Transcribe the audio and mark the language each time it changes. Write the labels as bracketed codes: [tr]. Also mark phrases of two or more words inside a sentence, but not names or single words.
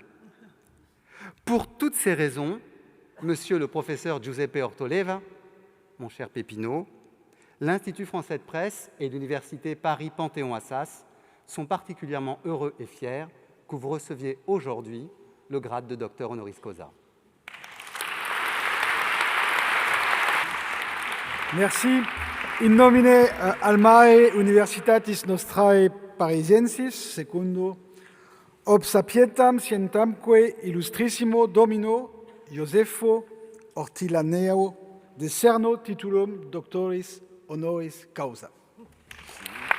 [fr] Pour toutes ces raisons, monsieur le professeur Giuseppe Ortoleva, mon cher Peppino, l'Institut français de presse et l'Université Paris-Panthéon-Assas sont particulièrement heureux et fiers que vous receviez aujourd'hui le grade de docteur [la] honoris causa. [fr] Merci. [la] In nomine almae Universitatis Nostrae Parisiensis, secundo ob sapietam scientamque illustrissimo Domino Josepho Ortilaneo de Cerno titulum doctoris honoris causa.